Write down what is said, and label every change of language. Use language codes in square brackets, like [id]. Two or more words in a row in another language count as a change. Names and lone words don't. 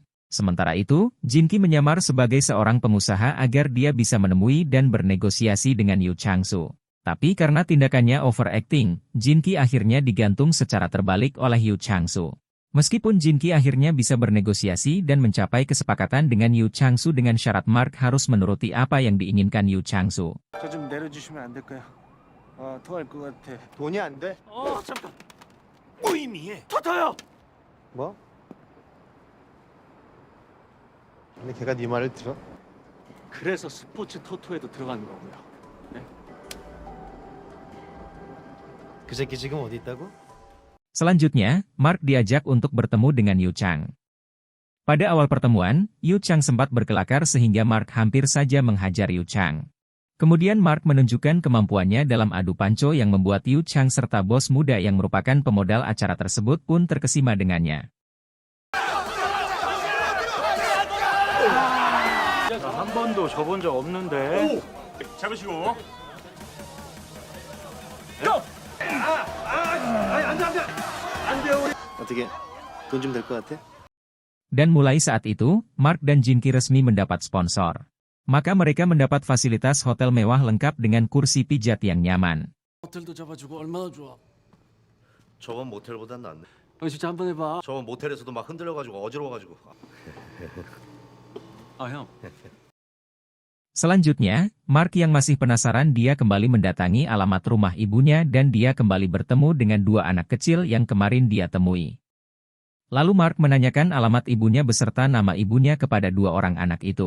[id] Sementara itu, Jin-ki menyamar sebagai seorang pengusaha agar dia bisa menemui dan bernegosiasi dengan Yu Chang-soo. Tapi karena tindakannya overacting, Jin-ki akhirnya digantung secara terbalik oleh Yu Chang-soo. Meskipun Jin-ki akhirnya bisa bernegosiasi dan mencapai kesepakatan dengan Yu Chang-soo dengan syarat Mark harus menuruti apa yang diinginkan Yu Chang-soo. [ko] 저 좀 내려주시면 안 될까요? 통할 것 같아. 돈이 안 돼? 잠깐. 무의미해. 토토요. 뭐? 근데 걔가 네 말을 들어? 그래서 스포츠 토토에도 들어가는 거고요. 네? 그 새끼 지금 어디 있다고? [id] Selanjutnya, Mark diajak untuk bertemu dengan Yu Chang. Pada awal pertemuan, Yu Chang sempat berkelakar sehingga Mark hampir saja menghajar Yu Chang. Kemudian Mark menunjukkan kemampuannya dalam adu panco yang membuat Yu Chang serta bos muda yang merupakan pemodal acara tersebut pun terkesima dengannya. [ko] 한 번도 져본 적 없는데. 잡으시고. 어떻게 돈 좀 될 것 같아? [id] Dan mulai saat itu, Mark dan Jinky resmi mendapat sponsor. Maka mereka mendapat fasilitas hotel mewah lengkap dengan kursi pijat yang nyaman. [ko] 호텔도 잡아주고 얼마나 좋아. 저번 모텔보단 낫네. 진짜 한번 해봐. 저번 모텔에서도 막 흔들려가지고 어지러워가지고. 형. [id] Selanjutnya, Mark yang masih penasaran dia kembali mendatangi alamat rumah ibunya dan dia kembali bertemu dengan dua anak kecil yang kemarin dia temui. Lalu Mark menanyakan alamat ibunya beserta nama ibunya kepada dua orang anak itu.